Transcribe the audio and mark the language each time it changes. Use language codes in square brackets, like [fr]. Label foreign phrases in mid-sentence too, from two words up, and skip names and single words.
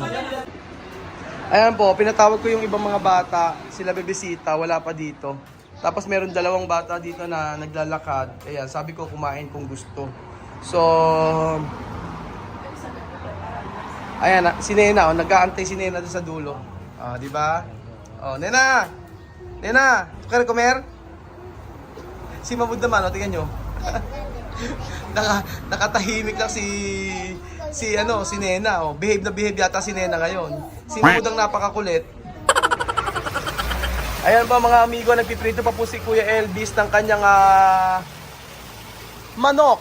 [tl] Ayan po, pinatawag ko yung ibang mga bata. Sila bebisita, wala pa dito. Tapos meron dalawang bata dito na naglalakad. Ayan, sabi ko kumain kung gusto. So, ayan, si Nena, nag-aantay si Nena doon sa dulo. Di ba? [es] Nena! Nena, tu quieres comer? [tl] Si Mabud naman, tingnan nyo. Nakatahimik lang si Nena. Oh. Behave na behave yata si Nena ngayon. Si Mahmoud ang napakakulit. Ayan pa mga amigo, nagpiprito pa po si Kuya Elvis ng kanyang manok.